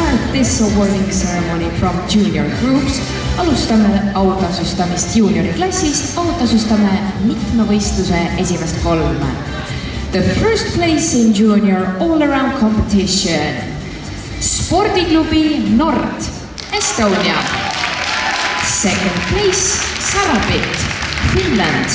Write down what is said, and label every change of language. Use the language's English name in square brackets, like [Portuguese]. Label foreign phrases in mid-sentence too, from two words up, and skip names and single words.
[English] this awarding ceremony from junior groups. [Estonian] Alustame autasustamist juunioriklassist, autasustame mitmevõistluse esimest kolme. [English] The first place in junior all-around competition. Spordiklubi Nord, Estonia. Second place, Sarabit, Finland.